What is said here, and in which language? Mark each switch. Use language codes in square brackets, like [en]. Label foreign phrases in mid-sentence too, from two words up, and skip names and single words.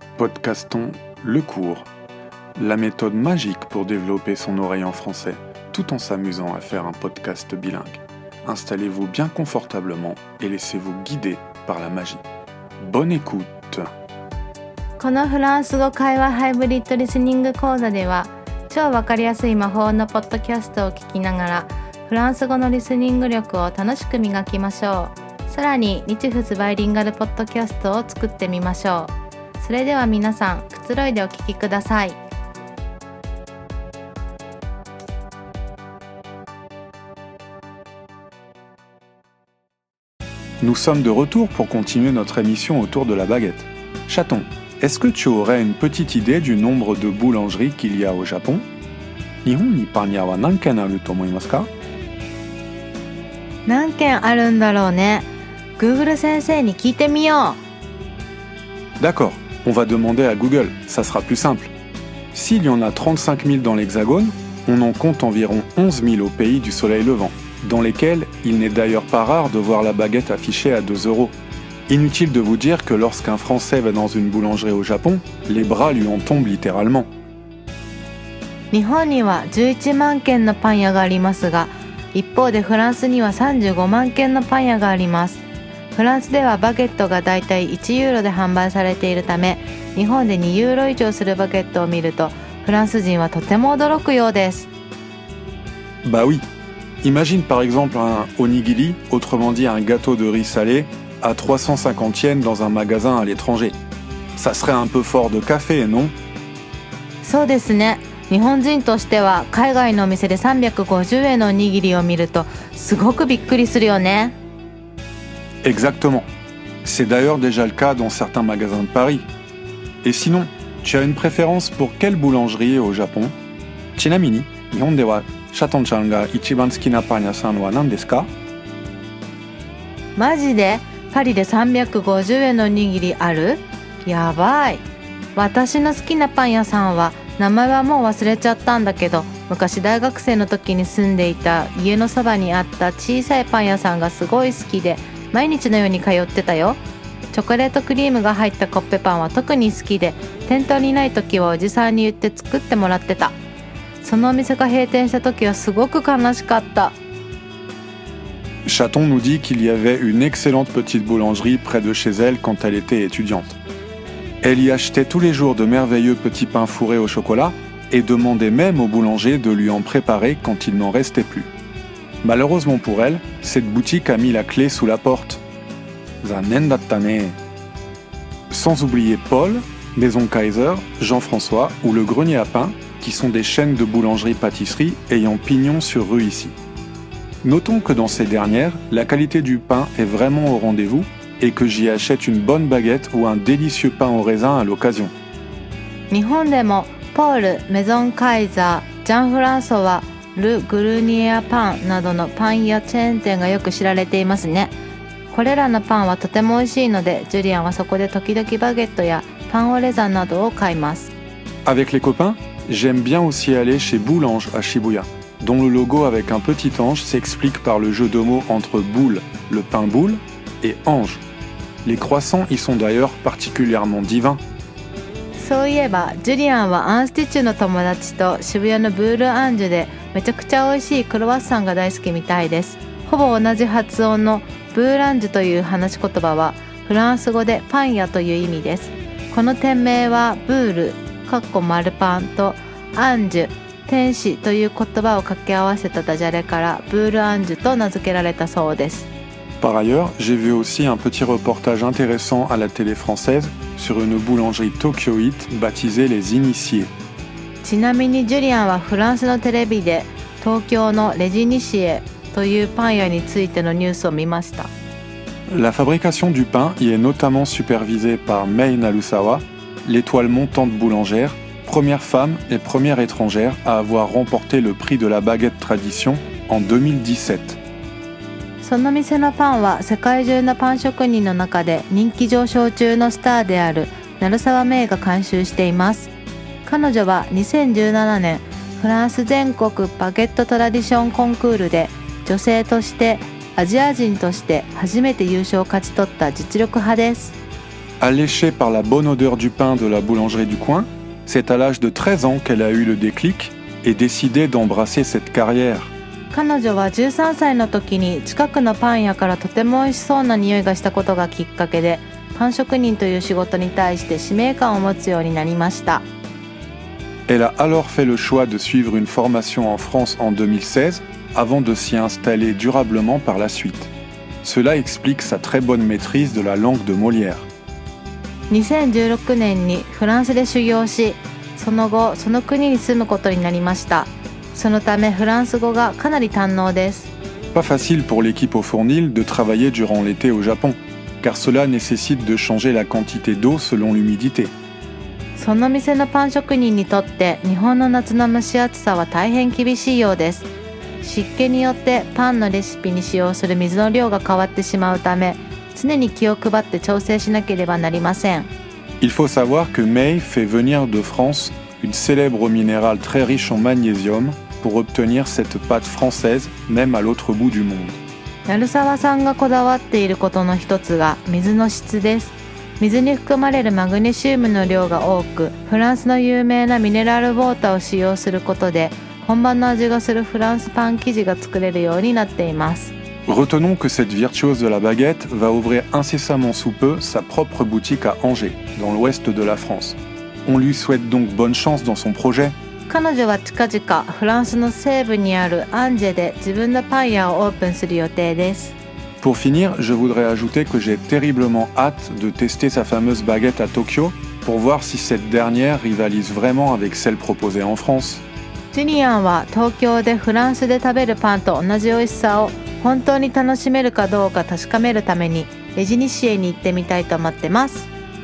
[fr] podcastons Le Cours, la méthode magique pour développer son oreille en français, tout en s'amusant à faire un podcast bilingue. Installez-vous bien confortablement et laissez-vous guider par la magie. Bonne écoute! [ja] このフランス語会話ハイブリッドリスニング講座では、超わかりやすい魔法のポッドキャストを聞きながらフランス語のリスニング力を楽しく磨きましょう。さらに日仏バイリンガルポッドキャストを作ってみましょう。それでは皆さん、くつろいでお聞きください。 [fr] Nous sommes de retour pour continuer notre émission autour de la baguette. Chaton, est-ce que tu aurais une petite idée du nombre de boulangeries qu'il y a au Japon? [ja] 日本にパン屋は何軒あると思いますか？何軒あるんだろうね。Google 先生に聞いてみよ [fr] う。D'accord, on va demander à Google, ça sera plus simple. S'il y en a 35 000 dans l'Hexagone, on en compte environ 11 000 au pays du soleil levant, dans lesquels il n'est d'ailleurs pas rare de voir la baguette affichée à 2 €. Inutile de vous dire que lorsqu'un Français va dans une boulangerie au Japon, les bras lui en tombent littéralement. [ja] 日本には11万軒のパン屋がありますが、一方でフランスには35万軒のパン屋があります。フランスではバゲットがだいたい1ユーロで販売されているため、日本で2ユーロ以上するバゲットを見ると、フランス人はとても驚くようです。 [fr] Bah oui. Imagine par exemple un onigiri, autrement dit un gâteau de riz salé, à 350 yens dans un magasin à l'étranger. Ça serait un peu fort de café, non? [ja] そうですね。日本人としては海外のお店で350円のおにぎりを見るとすごくびっくりするよね。 [fr] Exactement. C'est d'ailleurs déjà le cas dans certains magasins de Paris. Et sinon, tu as une préférence pour quelle boulangerie au Japon? [ja] ちなみに、日本ではシャトンちゃんが一番好きなパン屋さんは何ですか？マジで？パリで350円のおにぎりある？やばい。私の好きなパン屋さんは名前はもう忘れちゃったんだけど、昔大学生の時に住んでいた家のそばにあった小さいパン屋さんがすごい好きで、毎日のように通ってたよ。チョコレートクリームが入ったコッペパンは特に好きで、店頭にない時はおじさんに言って作ってもらってた。そのお店が閉店した時はすごく悲しかった。 [fr] Chaton nous dit qu'il y avait une excellente petite boulangerie près de chez elle quand elle était étudiante. Elle y achetait tous les jours de merveilleux petits pains fourrés au chocolat et demandait même au boulanger de lui en préparer quand il n'en restait plus. Malheureusement pour elle, cette boutique a mis la clé sous la porte. [ja] 残念だったね. [fr] Sans oublier Paul, Maison Kaiser, Jean-François ou le Grenier à Pain, qui sont des chaînes de boulangerie-pâtisserie ayant pignon sur rue ici. Notons que dans ces dernières, la qualité du pain est vraiment au rendez-vous et que j'y achète une bonne baguette ou un délicieux pain au raisin à l'occasion. [ja] 日本でもポール、メゾンカイザー、ジャンフランソワ、ル・グルニエアパンなどのパンやチェーン店がよく知られていますね。これらのパンはとても美味しいので、ジュリアンはそこで時々バゲットやパンオレザンなどを買います。 [fr] Avec les copains, j'aime bien aussi aller chez Boulange à Shibuya, dont le logo avec un petit ange s'explique par le jeu de mots entre boule, le pain boule, et ange. Les croissants y sont d'ailleurs particulièrement divins. [ja] そういえば、ジュリアンはアンスティッチュの友達と渋谷のブールアンジュでめちゃくちゃ美味しいクロワッサンが大好きみたいです。ほぼ同じ発音のブーランジュという話し言葉はフランス語でパン屋という意味です。この店名はブール丸パンとアンジュ天使という言葉を掛け合わせたダジャレからブールアンジュと名付けられたそうです。 [fr] Par ailleurs, j'ai vu aussi un petit reportage intéressant à la télé française sur une boulangerie tokyoïte baptisée Les Initiés. [ja] ちなみにジュリアンはフランスのテレビで東京のレジニシエというパン屋についてのニュースを見ました。 [fr] La fabrication du pain y est notamment supervisée par Mei Narusawa, l'étoile montante boulangère, première femme et première étrangère à avoir remporté le prix de la baguette tradition en 2017. [ja] その店のパンは世界中のパン職人の中で人気上昇中のスターである成沢メイが監修しています。彼女は2017年フランス全国バゲットトラディションコンクールで女性としてアジア人として初めて優勝を勝ち取った実力派です。 [fr] Alléchée par la bonne odeur du pain de la boulangerie du coin, c'est à l'âge de 13 ans qu'elle a eu le déclic et décidé d'embrasser cette carrière. [ja] 彼女は13歳の時に近くのパン屋からとても美味しそうな匂いがしたことがきっかけで、パン職人という仕事に対して使命感を持つようになりました。 [fr] Elle a alors fait le choix de suivre une formation en France en 2016 avant de s'y installer durablement par la suite. Cela explique sa très bonne maîtrise de la langue de Molière. [ja] 2016 年にフランスで修行し、その後その国に住むことになりました。そのためフランス語がかなり堪能です。 [fr] Pas facile pour l'équipe au Fournil de travailler durant l'été au Japon, car cela nécessite de changer la quantité d'eau selon l'humidité. [ja] その店のパン職人にとって日本の夏の蒸し暑さは大変厳しいようです。湿気によってパンのレシピに使用する水の量が変わってしまうため、常に気を配って調整しなければなりません。 [fr] Il faut savoir que May fait venir de France une célèbre minérale très riche en magnésium pour obtenir cette pâte française même à l'autre bout du monde. [ja] 鳴沢さんがこだわっていることの一つが水の質です。水に含まれるマグネシウムの量が多く、フランスの有名なミネラルウォーターを使用することで、本場の味がするフランスパン生地が作れるようになっています。 [fr] Retenons que cette virtuose de la baguette va ouvrir incessamment sous peu sa propre boutique à Angers, dans l'ouest de la France. On lui souhaite donc bonne chance dans son projet. [ja] 彼女は近々フランスの西部にあるアンジェで自分のパン屋をオープンする予定です。 [fr] Pour finir, je voudrais ajouter que j'ai terriblement hâte de tester sa fameuse baguette à Tokyo pour voir si cette dernière rivalise vraiment avec celle proposée en France. [ja] ジュニアンは東京でフランスで食べるパンと同じ美味しさを本当に楽しめるかどうか確かめるためにレジニシエに行ってみたいと思ってます。